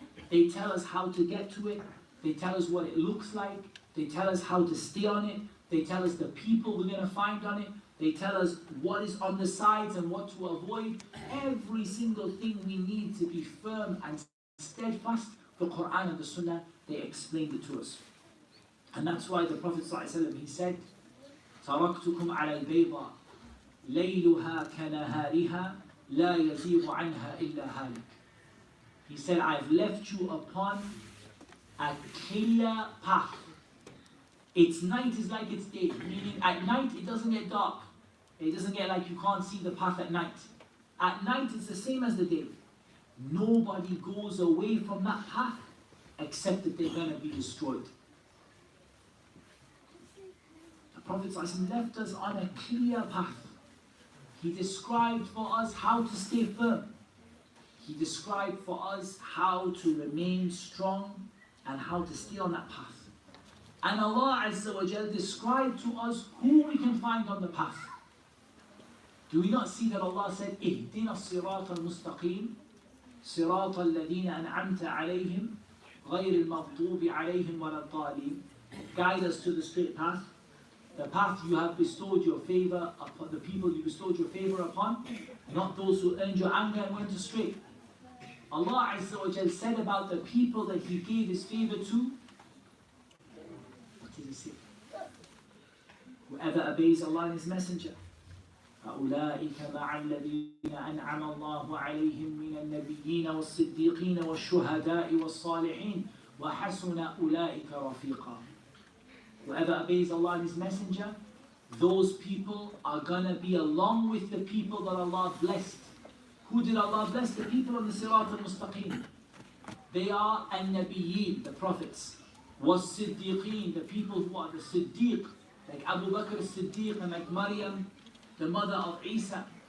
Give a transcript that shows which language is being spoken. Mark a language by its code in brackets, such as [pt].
[en] They tell us how to get to it. They tell us what it looks like. They tell us how to stay on it. They tell us the people we're going to find on it. They tell us what is on the sides and what to avoid. Every single thing we need to be firm and steadfast, the Quran and the Sunnah, they explained it to us. And that's why the Prophet ﷺ, he said, [ar] تَرَكْتُكُمْ عَلَى الْبَيْضَةِ لَيْلُهَا كَنَهَارِهَا لَا يَزِيغُ عَنْهَا إِلَّا هَالِكٌ. [en] He said, I've left you upon a clear path. Its night is like its day, meaning at night it doesn't get dark. It doesn't get like you can't see the path at night. At night it's the same as the day. Nobody goes away from that path except that they're going to be destroyed. The Prophet ﷺ left us on a clear path. He described for us how to stay firm. He described for us how to remain strong and how to stay on that path. And Allah Azza wa Jal described to us who we can find on the path. Do we not see that Allah said, [ar] اهدنا الصراط المستقيم صراط الذين أنعمت عليهم غير المغضوب عليهم ولا الضالين. [en] Guide us to the straight path, the path you have bestowed your favor upon, the people you bestowed your favor upon, not those who earned your anger and went astray. Allah Azza wa Jal said about the people that He gave His favor to, what did He say? Whoever obeys Allah and His Messenger, [ar] فَأُولَٰئِكَ مَعَ الَّذِينَ أَنْعَمَ اللَّهُ عَلَيْهِمْ مِنَ النَّبِيِّينَ وَالصِّدِّيقِينَ وَالشُّهَدَاءِ وَالصَّالِحِينَ وَحَسُنَ أُولَٰئِكَ رَفِيقًا. [en] Whoever obeys Allah and His Messenger, those people are going to be along with the people that Allah blessed, Who did Allah bless? The people on the Sirat al-Mustaqim. They are al-Nabiyyin, the prophets. Was-Siddiqeen, the people who are the Siddiq, like Abu Bakr as-Siddiq and like Maryam, the mother of Isa.